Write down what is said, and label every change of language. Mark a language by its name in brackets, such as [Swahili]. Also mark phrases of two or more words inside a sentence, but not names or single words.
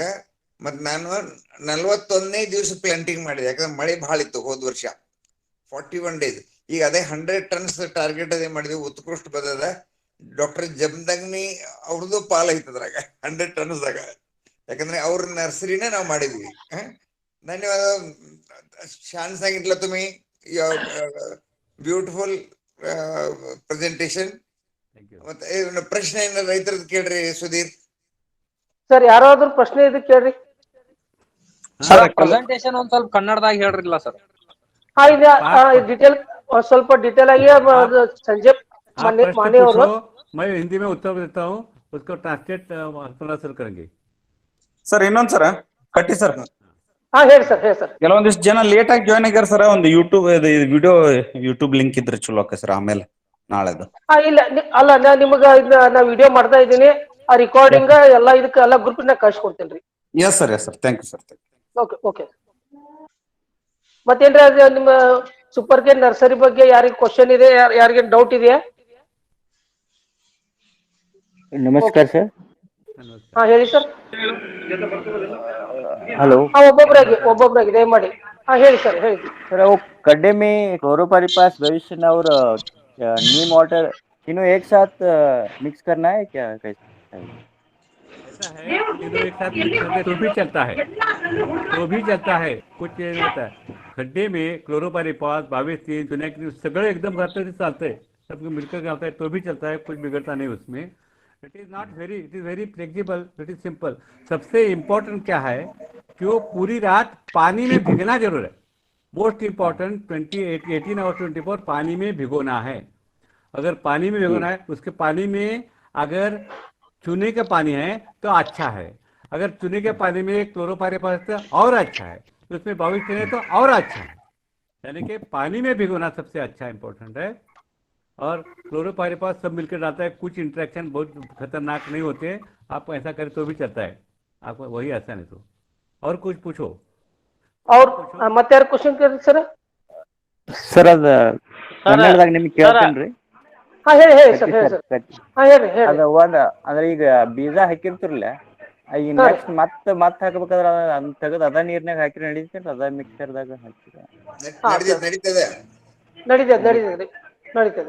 [Kannada] ಮತ್ ನಾನು 41ನೇ ದಿವಸ ಪ್ಲಾಂಟಿಂಗ್ ಮಾಡಿದೆ, ಯಾಕಂದ್ರೆ ಮಳೆ ಬಹಳ ಇತ್ತು ಹೋದ ವರ್ಷ. 41 ಡೇಸ್. ಈಗ ಅದೇ [English] 100 tons target [Kannada] ಅದೇ ಮಾಡಿದ್ವಿ. ಉತ್ಕೃಷ್ಟ ಬದದ ಡಾಕ್ಟರ್ ಜಮದಗ್ನಿ ಅವ್ರದ್ದು ಪಾಲ ಐತದ್ರಾಗ 100 ಟನ್ಸ್ದಾಗ. ಯಾಕಂದ್ರೆ ಅವ್ರ ನರ್ಸರಿನೇ ನಾವು ಮಾಡಿದ್ವಿ. ಧನ್ಯವಾದ. [Marathi] छान सांगितलं तुम्ही. [English] Beautiful presentation. [Kannada] ಮತ್ತೆ ಪ್ರಶ್ನೆ ಏನಾರ ರೈತರದ್ದು ಕೇಳ್ರಿ ಸುಧೀರ್. ಸರ್ ಯಾರಾದ್ರೂ ಪ್ರಶ್ನೆ ಇದೆ ಕೇಳ್ರಿ. ಸರ್ ಪ್ರೆಸೆಂಟೇಶನ್ ಒಂದ್ ಸ್ವಲ್ಪ ಕನ್ನಡದಾಗ ಹೇಳ್ರಿಲ್ಲ ಸರ್. ಹಾ ಇದೆ ಡಿಟೇಲ್ ಸ್ವಲ್ಪ ಡಿಟೇಲ್ ಆಗಿ ಸಂಜೆ माने ಅವರು [Hindi] मैं हिंदी में उत्तर देता हूँ, उसको ट्रांसलेट थोड़ा सर करेंगे. [Kannada] ಸರ್ ಇನ್ನೊಂದ್ ಸರ ಕಟ್ಟಿ ಸರ್. ಹಾ ಹೇಳಿ ಸರ್, ಹೇಳಿ ಸರ್. ಕೆಲವೊಂದಿಷ್ಟು ಜನ ಲೇಟ್ ಆಗಿ ಜಾಯ್ನ್ ಆಗ್ಯಾರ ಸರ್. ಒಂದು [English] YouTube link [Kannada] ಇದ್ರೆ ಚಲೋ ಆಕ ಸರ್ ಆಮೇಲೆ ನಾಳೆದು. ಇಲ್ಲ ಅಲ್ಲ, ನಿಮಗ ನಾ ವಿಡಿಯೋ ಮಾಡ್ತಾ ಇದ್ದೀನಿ. ಆ ರೆಕಾರ್ಡಿಂಗ್ ಎಲ್ಲ ಇದಕ್ಕೆ ಎಲ್ಲ ಗ್ರೂಪ್ ನಾಗ ಕಳ್ಸಿಕೊಡ್ತೇನ್ರಿ. [English] Yes sir thank you sir. Okay okay. [Kannada] ಮತ್ತೇನ್ರಿ ಅದು ನಿಮ್ಮ [English] super cane nursery [Kannada] ಬಗ್ಗೆ ಯಾರಿಗೆ ಕ್ವಶನ್ ಇದೆ, ಯಾರಿಗೆ ಡೌಟ್ ಇದೆಯಾ? [Hindi] नमस्कार सर. [Kannada] ಹಾ ಹೇಳಿ ಸರ್. [Hindi] हेलो [Kannada] ಒಬ್ಬೊಬ್ಬರಾಗಿ ದಯಮಾಡಿ. ಹಾ ಹೇಳಿ ಸರ್, ಹೇಳಿ [Hindi] सर. वो गड्ढे में क्लोरोपाइरिफास भविष्य और नीम वाटर तीनों एक साथ मिक्स करना है क्या, कैसे? ऐसा है, तीनों एक साथ मिक्स करके तो भी चलता है, कुछ नहीं होता है. [Marathi] खड्डे में क्लोरोपाइरिफास 22-3 जुन्या सगळे एकदम घातलं ते चालतंय, [Hindi] सब मिलकर घालता है तो भी चलता है, कुछ बिगड़ता नहीं उसमें. [English] It is very flexible, it is simple. [Hindi] सबसे इम्पोर्टेंट क्या है कि वो पूरी रात पानी में भिगना जरूर है. [English] most important 18 hours [Hindi] 24 पानी में भिगोना है. अगर पानी में भिगोना है, उसके पानी में अगर चूने का पानी है तो अच्छा है, अगर चूने के पानी में क्लोरोपाइरिफास तो और अच्छा है, उसमें 22 है तो और अच्छा है. यानी कि पानी में भिगोना सबसे अच्छा इम्पोर्टेंट है. और क्लोरोपाइरिफास सब मिलकर डालता है. कुछ इंटरेक्शन बहुत खतरनाक नहीं होते, आप ऐसा करें तो भी चलता है. आपको वही आसान है. तो और कुछ पूछो. [Kannada] और ಮತ್ತೆ ಯಾರು ಕ್ವಶನ್ ಕೇಳ್ರಿ ಸರ್? ಸರ್ ಅದ ಕನ್ನಡದಾಗ ನಿಮಗೆ ಕೇಳ್ತೇನ್ರಿ. ಹಾ ಹೇಳಿ ಸರ್, ಹೇಳಿ ಸರ್. ಹಾ ಹೇಳಿ. ಅದ ಒಂದ ಅಂದ್ರೆ ಈಗ ಬೀಜ ಹಾಕಿರ್ತಿರ್ಲ, ಈಗ ನೆಕ್ಸ್ಟ್ ಮತ್ತ ಹಾಕಬೇಕಾದ್ರೆ ಅದನ್ನ ತೆಗೆದು ಅದ ನೀರ್ನಾಗ ಹಾಕಿ ನಡೀತೇನ್ರಿ? ಅದ ಮಿಕ್ಸರ್ದಾಗ ಹಾಕಿರ ನಡೀತದೆ.